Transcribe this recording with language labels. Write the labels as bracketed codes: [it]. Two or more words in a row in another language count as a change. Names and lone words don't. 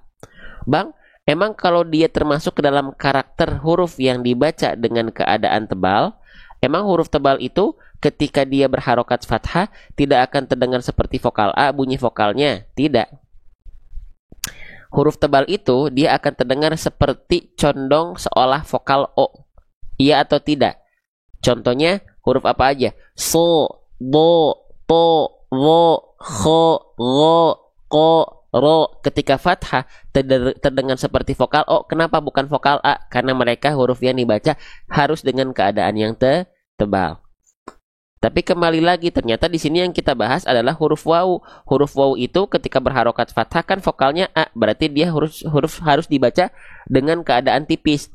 [id] Bang, emang kalau dia termasuk ke dalam karakter huruf yang dibaca dengan keadaan tebal, emang huruf tebal itu ketika dia berharokat fathah tidak akan terdengar seperti vokal A bunyi vokalnya? Tidak. Huruf tebal itu dia akan terdengar seperti condong seolah vokal O. Iya atau tidak? Contohnya huruf apa aja? So, bo, to, wo, kho, ro, ko, ro. Ketika fathah terdengar seperti vokal O. Kenapa bukan vokal A? Karena mereka huruf yang dibaca harus dengan keadaan yang tebal. Tapi kembali lagi, ternyata di sini yang kita bahas adalah huruf wawu. Huruf wawu itu ketika berharokat fathah kan vokalnya A, berarti dia huruf harus dibaca dengan keadaan tipis.